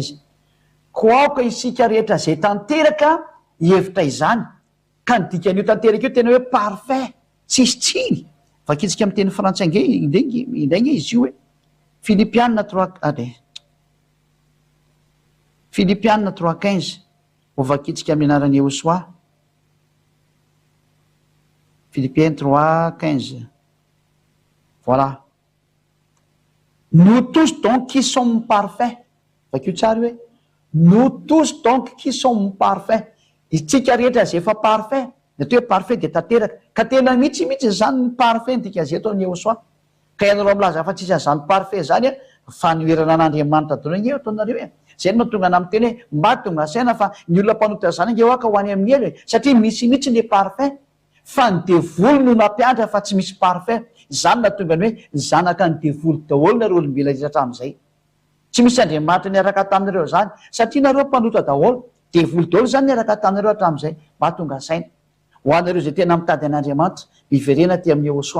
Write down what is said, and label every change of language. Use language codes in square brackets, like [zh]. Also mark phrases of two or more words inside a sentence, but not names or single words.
[mg] izy ko aoka isika rehetra zay tanteraka hevitra izany ka nidikan'io tanteraka io tena hoe parfait tsisy tsiny vakitsika amin'ny teny frantsay indrainge izy io hoe Filipiana 3:15 ho vakitsika amin'ny anaran'ny Yahosoa Philippiens 3:15 [fr] voilà nous tous donc qui sommes parfaits [mg] vakio tsary hoe [fr] nous tous donc qui sommes parfaits [mg] itsika rehetra zay efa parfait nat hoe parfait de tanteraka ka tena mihitsy zany ny parfait ndika zay atao ny Yahosoa ka ianareo milaza fa tsisy an'izany parfait zany a fanoerana an'Andriamanitra dologne ataonareo e zay no tonga na miteny hoe mba tonga saina fa ny olona mpanota zany nge oaka ho any amin'ny elo satria misy mihitsy le parfait fa ny devoly no nampianatra fa tsy misy parfait zany na tonga ny hoe zanaka ny devoly daholo nareo olombelona rehetra am'izay tsy misy andriamanitra niaraka tamin'ireo zany satria nareo mpanota daholo de voly daholo zany niaraka tamin'ireo hatramin'izay mahatonga saina ho anareo zay tena mitady an'andriamanitra miverena ty amin'ny Yahosoa.